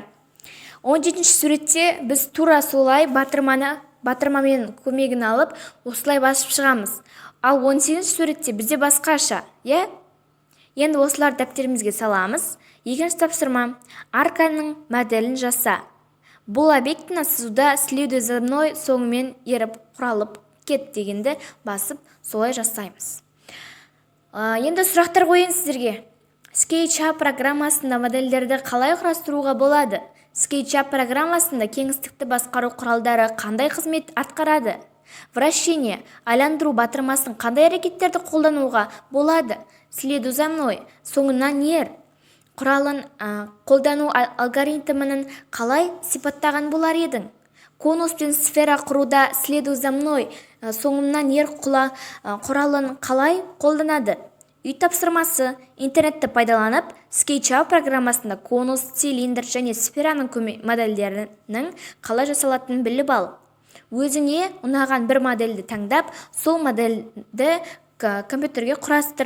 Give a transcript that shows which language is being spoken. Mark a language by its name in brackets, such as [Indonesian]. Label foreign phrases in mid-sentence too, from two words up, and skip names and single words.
[Kazakh] 17-ші суретте біз тура солай батырмамен көмегін алып, осылай басып шығамыз. Ал 18-ші суретте бізде басқаша, Енді осылар дәптерімізге саламыз. Екінші тапсырма. Арканың моделін жаса. Бұл объектіні сызуда [Russian] следуй за мной [Kazakh] соңымен еріп құралып кет дегенді басып солай жасаймыз. Енді сұрақтар қойын сіздерге. SketchUp программасында модельдерді қалай құрастыруға болады? SketchUp программасында кеңістікті басқару құралдары қандай қызмет атқарады? Вращение, айландыру батырмасын қандай әрекеттерді қолдануға болады? [Russian] Следуй за мной, [Kazakh] соңынан ер. Құралын қолдану алгоритмінің қалай сипаттаған болар едің? Конус пен сфера құруда [Russian] следуй за мной, [Kazakh] соңымнан ер құралын қалай қолданады? Үй тапсырмасы. Интернетті пайдаланып, SketchUp программасында конус, цилиндр және сфераның модельдерінің қалай жасалатынын біліп ал. Өзіңе ұнаған бір модельді таңдап, сол модельді компьютерге құрастыр.